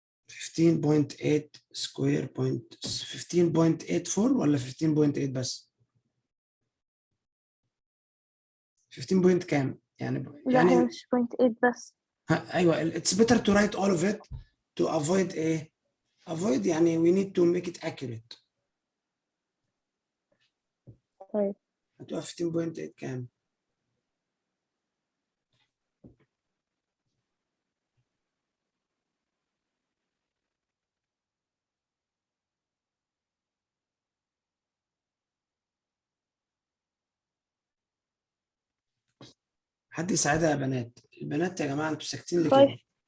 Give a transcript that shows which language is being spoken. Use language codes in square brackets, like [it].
[ar] 15.8 square point 15.84 ولا 15.8 بس؟ 15 بوينت كام؟ يعني لا هي مش 0.8 بس. [en] ايوه it's better to write all of it to avoid a avoid يعني we need to make it accurate. [ar] طيب هتبقى 15.8 كام؟ حد يساعدها يا بنات، البنات يا جماعه انتوا ساكتين ليه كده؟